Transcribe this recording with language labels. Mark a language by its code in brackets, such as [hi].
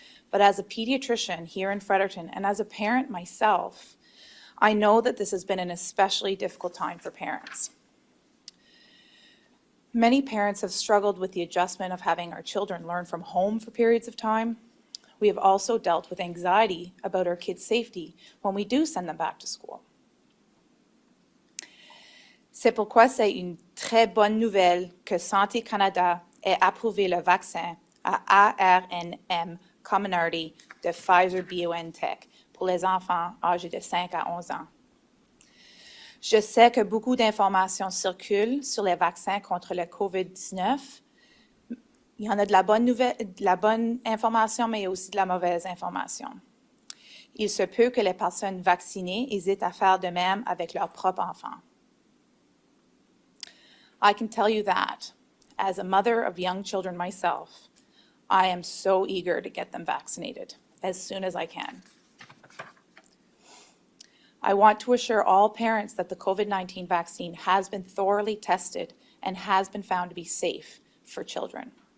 [en] But as a pediatrician here in Fredericton and as a parent myself, I know that this has been an especially difficult time for parents. Many parents have struggled with the adjustment of having our children learn from home for periods of time. We have also dealt with anxiety about our kids' safety when we do send them back to school. [fr] C'est pourquoi c'est une très bonne nouvelle que Santé Canada ait approuvé le vaccin à ARNM Commonality de Pfizer BioNTech pour les enfants âgés de 5 à 11 ans. Je sais que beaucoup d'informations circulent sur les vaccins contre le COVID-19. Il y en a de la bonne information, mais aussi de la mauvaise information. Il se peut que les personnes vaccinées hésitent à faire de même avec leurs propres enfants. [en] I can tell you that, as a mother of young children myself, I am so eager to get them vaccinated as soon as I can. I want to assure all parents that the COVID-19 vaccine has been thoroughly tested and has been found to be safe for children.